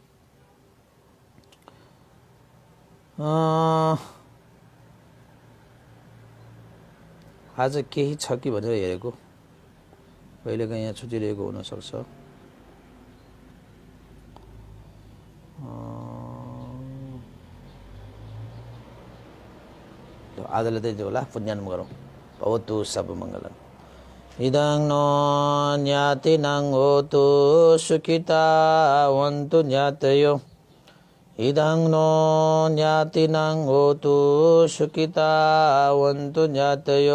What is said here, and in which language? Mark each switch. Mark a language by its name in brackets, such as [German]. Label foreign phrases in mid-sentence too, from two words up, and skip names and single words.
[Nepali] आज केही छ कि भनेर हेरेको, कहिलेकाहीँ यहाँ छुटिरहेको हुन सक्छ। आजले त्यही होला, पुण्यानुमोदन गरौँ। [Pali] भवतु सब मङ्गलम्। इदं नो ज्ञातिनं होतु सुखिता वन्तु ज्ञातयो। इदं नो ज्ञातिनं होतु सुखिता वन्तु ज्ञातयो।